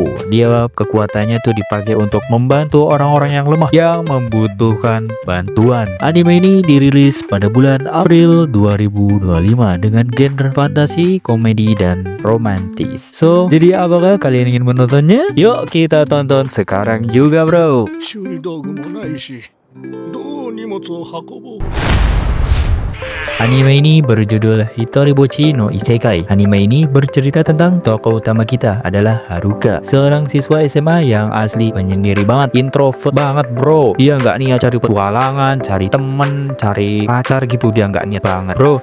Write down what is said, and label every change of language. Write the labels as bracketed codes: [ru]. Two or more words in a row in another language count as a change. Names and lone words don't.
[id] Dia kekuatannya tuh dipakai untuk membantu orang-orang yang lemah yang membutuhkan bantuan. Anime ini dirilis pada bulan April 2025 dengan genre fantasi, komedi, dan romantis. So, jadi apakah kalian ingin menontonnya? Yuk kita tonton sekarang juga bro. [ja] 修理道具もないし、どう荷物を運ぼう。 [id] Anime ini berjudul Hitoribochi no Isekai. Anime ini bercerita tentang tokoh utama kita adalah Haruka, seorang siswa SMA yang asli penyendiri banget, introvert banget bro. Dia nggak niat cari petualangan, cari temen, cari pacar gitu, dia nggak niat banget bro.